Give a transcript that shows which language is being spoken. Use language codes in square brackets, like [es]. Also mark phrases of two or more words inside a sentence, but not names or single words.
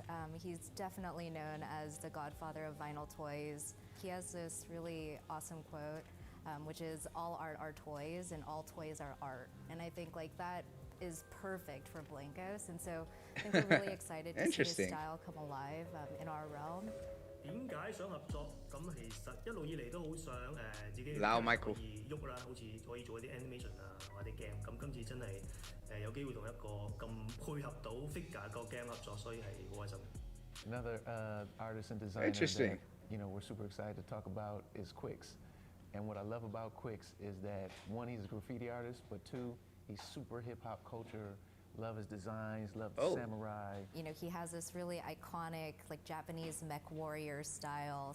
[en] He's definitely known as the godfather of vinyl toys. He has this really awesome quote, which is all art are toys and all toys are art. And I think like that is perfect for Blancos. And so I think we're really excited to see his style come alive in our realm. [yue] 點解想合作？咁其實一路以嚟都好想自己撈 Michael 可以喐啦，好似可以做一啲 animation 啊或者 game。咁今次真係有機會同一個咁配合到 figure 個 game 合作，所以係好開心。 [en] Another artist and designer Interesting. that, you know, we're super excited to talk about is Quicks. And what I love about Quicks is that one, he's a graffiti artist, but two, he's super hip hop culture. Love his designs, love the samurai. You know, he has this really iconic, like Japanese mech warrior style.